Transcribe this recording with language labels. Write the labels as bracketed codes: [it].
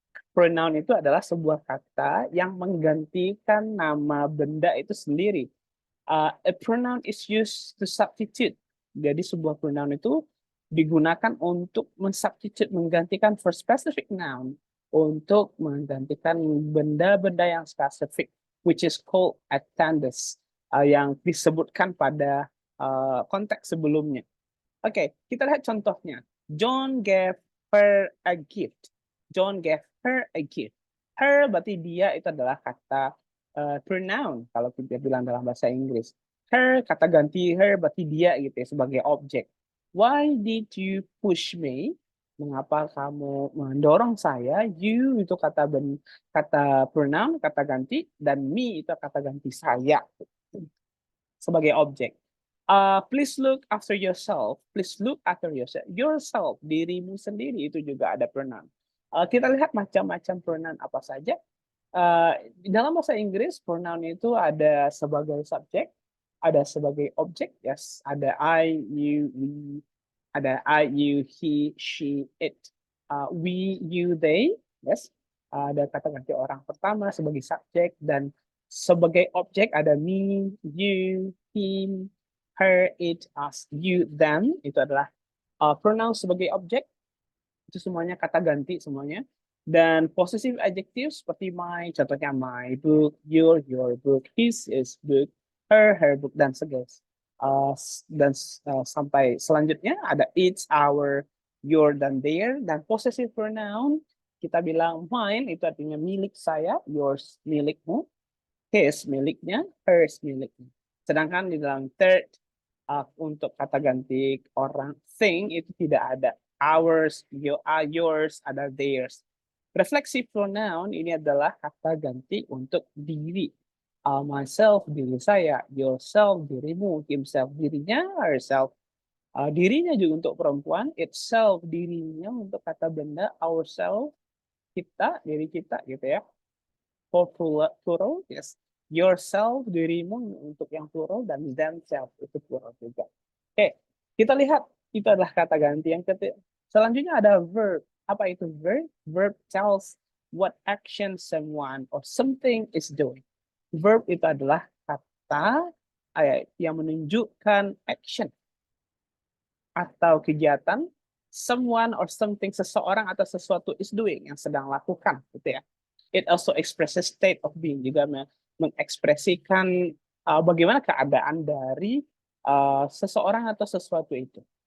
[id] Pronoun itu adalah sebuah kata yang menggantikan nama benda itu sendiri. [en] A pronoun is used to substitute. [id] Jadi sebuah pronoun itu digunakan untuk mensubstitute, menggantikan [en] for specific noun, [id] untuk menggantikan benda-benda yang spesifik, [en] which is called attendance, [id] yang disebutkan pada konteks sebelumnya. Oke, kita lihat contohnya. [en] John gave her a gift. John gave her a gift. [id] Her berarti dia, itu adalah kata pronoun kalau kita bilang dalam bahasa Inggris. Her, kata ganti her berarti dia gitu ya, sebagai objek. [en] Why did you push me? [id] Mengapa kamu mendorong saya? You itu kata pronoun, kata ganti, dan me itu kata ganti saya sebagai objek. [en] Please look after yourself. Please look after yourself. [id] Yourself, dirimu sendiri itu juga ada pronoun. Kita lihat macam-macam pronoun apa saja. Dalam bahasa Inggris, pronoun itu ada sebagai subjek, ada sebagai objek, yes. [en] Ada I, you, we, ada I, you, he, she, it. [id] We, you, they, yes. Ada kata ganti orang pertama sebagai subjek, dan sebagai objek ada me, you, him, her, it, us, you, them. Itu adalah pronoun sebagai objek. Itu semuanya kata ganti semuanya. Dan possessive adjective seperti my, contohnya my book, your book, his book, her book, dan segalanya. Dan sampai selanjutnya ada it's, our, your, dan their. Dan possessive pronoun, kita bilang mine, itu artinya milik saya, yours, milikmu, his, miliknya, hers, miliknya. Sedangkan di dalam third, untuk kata ganti orang, thing, itu tidak ada. [en] Ours, yours, ada theirs. [id] Reflexive pronoun ini adalah kata ganti untuk diri. Myself, diri saya. Yourself, dirimu. Himself, dirinya. Herself, dirinya juga untuk perempuan. Itself, dirinya untuk kata benda. Ourself, kita, diri kita gitu ya. [en] For plural, yes. [id] Yourself, dirimu untuk yang plural, dan themselves itu plural juga. Oke, kita lihat itu adalah kata ganti. Yang Selanjutnya ada verb. Apa itu verb? [en] Verb tells what action someone or something is doing. [id] Verb itu adalah kata yang menunjukkan action atau kegiatan [en] someone or something, [id] seseorang atau sesuatu [en] is doing, [id] yang sedang lakukan gitu ya. [en] It also expresses state of being, [id] juga mengekspresikan bagaimana keadaan dari seseorang atau sesuatu itu.